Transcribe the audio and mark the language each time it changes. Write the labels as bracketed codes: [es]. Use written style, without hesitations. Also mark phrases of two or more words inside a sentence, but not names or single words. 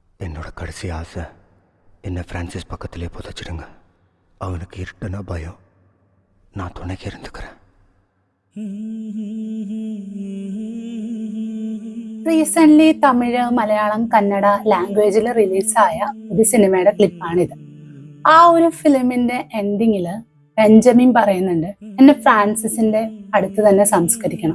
[ta] என்னோட கடைசி ஆசை என்னை ஃப்ரான்சிஸ் பக்கத்திலே புதைச்சிடுங்க. அவனுக்கு இருட்டுனா பயம், நான் துணைக்கு இருந்துக்கிறேன். [ml] റീസെന്റ് തമിഴ്, മലയാളം, കന്നഡ ലാംഗ്വേജിൽ റിലീസായ ഒരു സിനിമയുടെ ക്ലിപ്പാണിത്. ആ ഒരു ഫിലിമിന്റെ എൻഡിങ്ങില് ബെഞ്ചമിൻ പറയുന്നുണ്ട്, എന്നെ ഫ്രാൻസിസിന്റെ അടുത്ത് തന്നെ സംസ്കരിക്കണം.